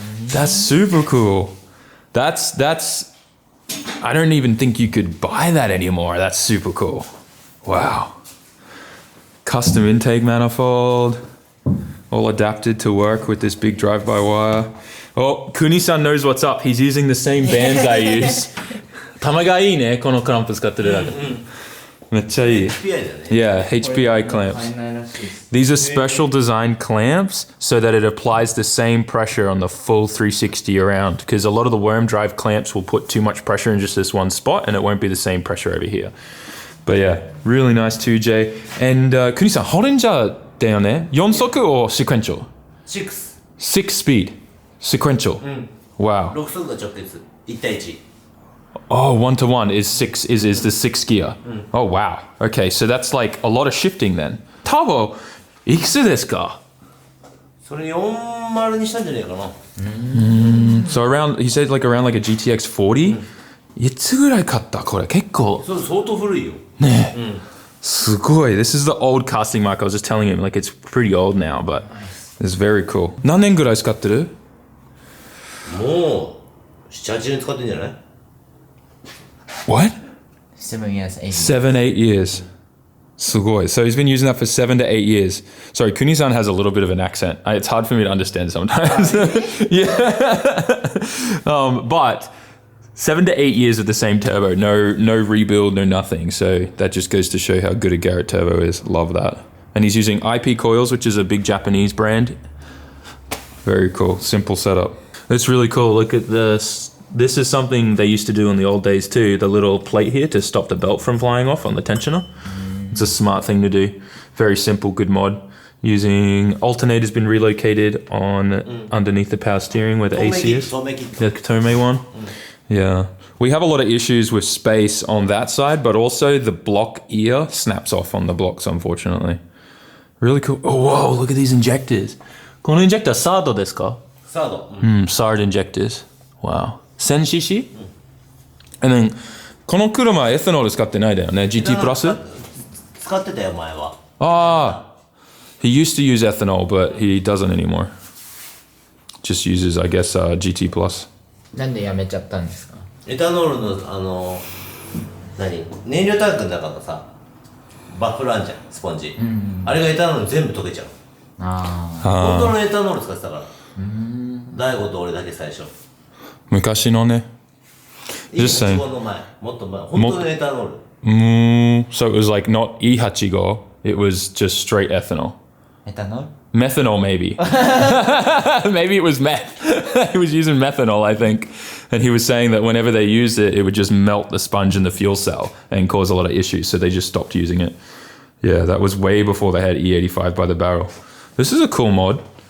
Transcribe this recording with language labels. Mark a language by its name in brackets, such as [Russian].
[English] That's super cool. That's, I don't even think you could buy that anymore. That's super cool. Wow. Custom intake manifold. All adapted to work with this big drive-by-wire. Oh, Kunisan knows what's up. He's using the same bands I use. [Japanese] 玉がいいね、このクランプ使ってるだけ。めっちゃいい。 [English] Yeah, HPI clamps. These are special design clamps so that it applies the same pressure on the full 360 around. Because a lot of the worm drive clamps will put too much pressure in just this one spot and it won't be the same pressure over here. But yeah, really nice 2J. [Japanese] And Kunisan, ホレンジャーだよね? [English] 4速 or sequential? 6 speed. Sequential. Wow. [Japanese] 6速が直結1対1 [English] Oh, 1-to-1 is the 6 gear. Oh wow. Okay, so that's like a lot of shifting then. [Japanese] Turbo, いくつですか? それ40にしたんじゃねえかな [English] So around, he said like around like a GTX 40? [Japanese] いつぐらい買ったこれ結構それ相当古いよねえ、すごい [English] This is the old casting mark. I was just telling him like it's pretty old now, but it's very cool. [Japanese] 何年ぐらい使ってる? もう 7-8 年使ってんじゃない [English] What? 7 years 8 7-8 years. Sugoi. So he's been using that for 7 to 8 years. Sorry, Kunisan has a little bit of an accent. It's hard for me to understand sometimes. Yeah. But 7 to 8 years with the same turbo. No rebuild, no nothing. So that just goes to show how good a Garrett turbo is. Love that. And he's using IP coils, which is a big Japanese brand. Very cool. Simple setup. It's really cool. Look at this. This is something they used to do in the old days too. The little plate here to stop the belt from flying off on the tensioner. It's a smart thing to do. Very simple, good mod. Using alternator's been relocated on underneath the power steering where the AC is. The Tome one. Yeah. We have a lot of issues with space on that side, but also the block ear snaps off on the blocks, unfortunately. Really cool. Oh, whoa, look at these injectors. [Japanese] この injector サードですか? サード。 [English] SARD injectors. Wow. 1000cc? And then [Japanese] この車はエタノール使ってないだよね。 GT プラス? 使ってたよ前は。 [English] He used to use ethanol, but he doesn't anymore. Just uses, I guess, GT plus. [Japanese] なんでやめちゃったんですか？エタノールの燃料タンクの中のさ、バッフルあんじゃん、スポンジ。あれがエタノール全部溶けちゃう。本当のエタノール使ってたから。大悟と俺だけ最初。昔のね。 [English] Just saying. [Japanese] もっと前、本当のエタノール。 [English] So it was like not E85, it was just straight ethanol. Ethanol? Methanol, maybe. Maybe it was meth. He was using methanol, I think. And he was saying that whenever they used it, it would just melt the sponge in the fuel cell and cause a lot of issues. So they just stopped using it. Yeah, that was way before they had E85 by the barrel. This is a cool mod.